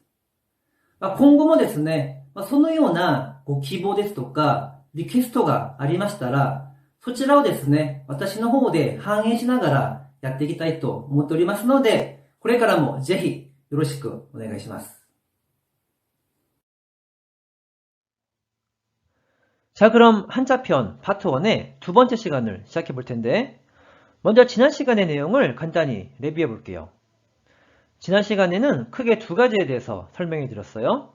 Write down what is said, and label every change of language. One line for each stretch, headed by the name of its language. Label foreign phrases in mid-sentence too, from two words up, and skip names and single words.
Japanese: 今後もですね、そのようなご希望ですとか、リクエストがありましたら、そちらをですね、私の方で反映しながらやっていきたいと思っておりますので、これからもぜひよろしくお願いします。
Korean: 자, 그럼 한자편 파트 1의 두 번째 시간을 시작해 볼 텐데, 먼저 지난 시간의 내용을 간단히 레비해 볼게요. 지난 시간에는 크게 두 가지에 대해서 설명해 드렸어요.